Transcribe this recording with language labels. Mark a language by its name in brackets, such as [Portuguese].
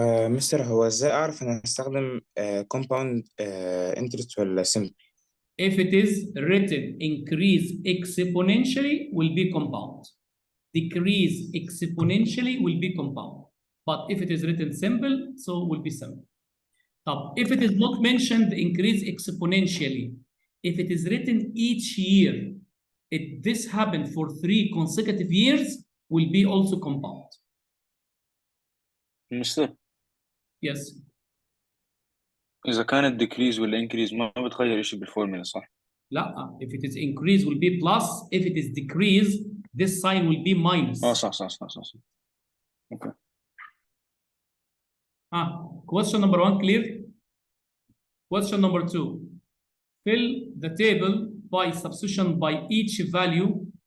[Arabic] مستر هو ازاي اعرف ان استخدم compound interest ولا simple؟ [English] If it is written increase exponentially will be compound. Decrease exponentially will be compound. But if it is written simple, so will be simple. If it is not mentioned increase exponentially, if it is written each year, if this happened for 3 consecutive years, will be also compound. [Arabic] مستر [English] Yes. [Arabic] إذا كانت decrease ولا increase ما بتغير شيء بالفورمولا صح؟ [English] لا. If it is increase will be plus. If it is decrease, this sign will be minus. صح. Okay. Question number 1 clear? Question number 2. Fill the table by substitution by each value.